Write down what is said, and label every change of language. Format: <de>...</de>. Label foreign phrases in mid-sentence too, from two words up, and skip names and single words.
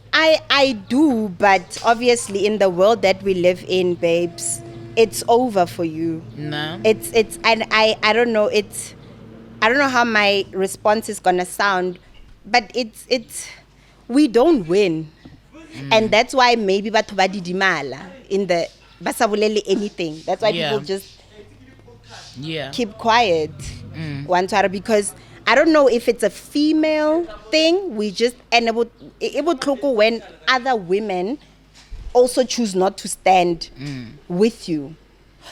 <en>I do, but obviously in the world that we live in, babes, it's over for you. No. It's and I don't know, I don't know how my response is gonna sound, but it's we don't win. And that's why maybe</en> <tn>batho ba didimala</tn> <en>in the basabulele anything. That's why people just keep quiet. Because I don't know if it's a female thing. We just, and it would when other women also choose not to stand with you.</en>